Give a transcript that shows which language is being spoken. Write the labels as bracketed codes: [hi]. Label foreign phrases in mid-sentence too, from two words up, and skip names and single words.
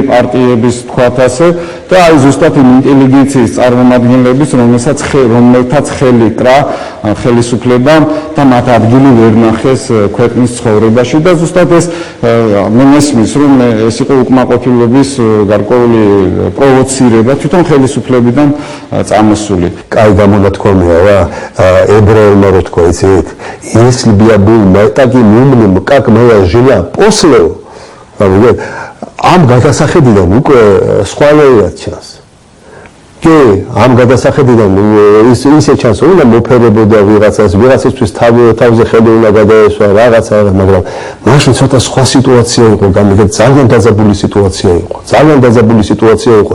[ka] პარტიების, ვთქვათ ასე, და აი ზუსტად იმ ინტელიგენციის წარმომადგენლების, რომელთაც ხელი კრა ხელისუფლებამ და მათ ადგილი ვერ ნახეს ქვეყნის ცხოვრებაში და ზუსტად ეს მე მესმის, რომ ეს იყო უკმაყოფილების გარკვეული პროვოცირება თვითონ ხელისუფლებიდან წამოსული. კაი გამონათქვამია რა, ებრაელმა რო თქვა, იცით, [ru] если бы я был таким умным, как моя жена после, [ka] ამ გადასახედიდან უკვე სხვანაირად ჩანს. კი, ამ გადასახედიდან ისე ჩანს, რომ მოფერებოდა ვიღაცისთვის თავზე ხელი უნდა გადაესვა რაღაცა, მაგრამ მაშინ ცოტა სხვა სიტუაცია იყო, გამიგეთ, ძალიან დაძაბული სიტუაცია იყო.